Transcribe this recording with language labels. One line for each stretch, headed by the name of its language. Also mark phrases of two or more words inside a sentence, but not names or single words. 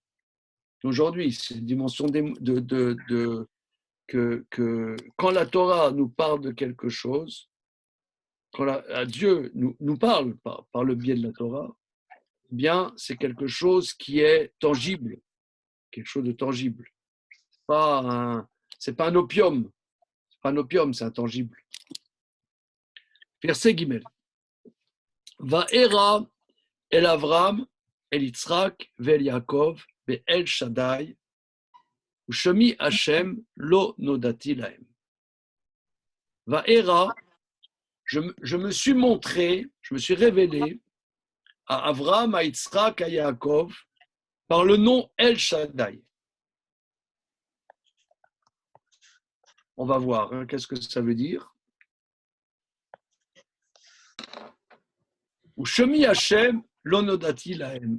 French: Aujourd'hui, c'est une dimension que quand la Torah nous parle de quelque chose, quand Dieu nous parle par le biais de la Torah, eh bien, c'est quelque chose qui est tangible, quelque chose de tangible. C'est pas un opium, c'est intangible. Verset Gimel.
Hebrew: וארא אל אברם, אל יצחק, ואל יעקב, ואל שדי, ושמי השם לא נודעתי להם.
French: Va'era, je me suis montré, je me suis révélé à Avram, à Yitzhak, à Yaakov, par le nom El Shaddai. On va voir, hein, qu'est-ce que ça veut dire.
Hebrew: ושמי השם, לא נודעתי להם.